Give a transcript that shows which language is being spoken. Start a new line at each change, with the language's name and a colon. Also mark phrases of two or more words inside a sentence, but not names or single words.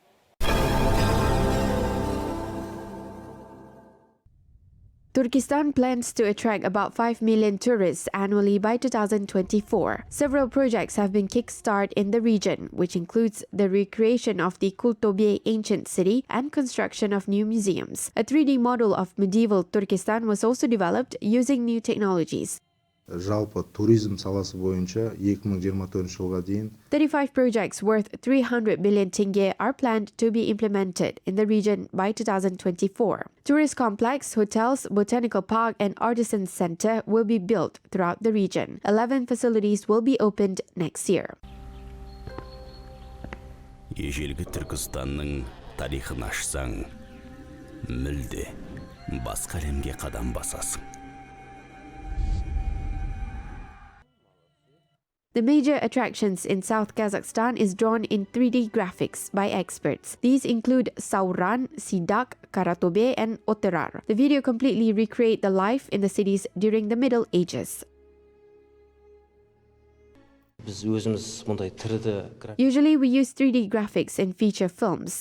English: Turkestan plans to attract about 5 million tourists annually by 2024. Several projects have been kick-started in the region, which includes the recreation of the Kultobye ancient city and construction of new museums. A 3D model of medieval Turkestan was also developed using new technologies.
Kazakh: Жалпы туризм саласы бойынша 2024 жылға дейін
English: 35 projects worth 300 billion tenge are planned to be implemented in the region by 2024. Tourist complex, hotels, botanical park and artisan center will be built throughout the region. 11 facilities will be opened next year.
Kazakh: Ежелгі Түркістанның тарихын ашсаң, мүлде басқа әлемге қадам басасың.
English: The major attractions in South Kazakhstan is drawn in 3D graphics by experts. These include Sauran, Sidak, Karatobe, and Oterar. The video completely recreate the life in the cities during the Middle Ages. Usually we use 3D graphics in feature films.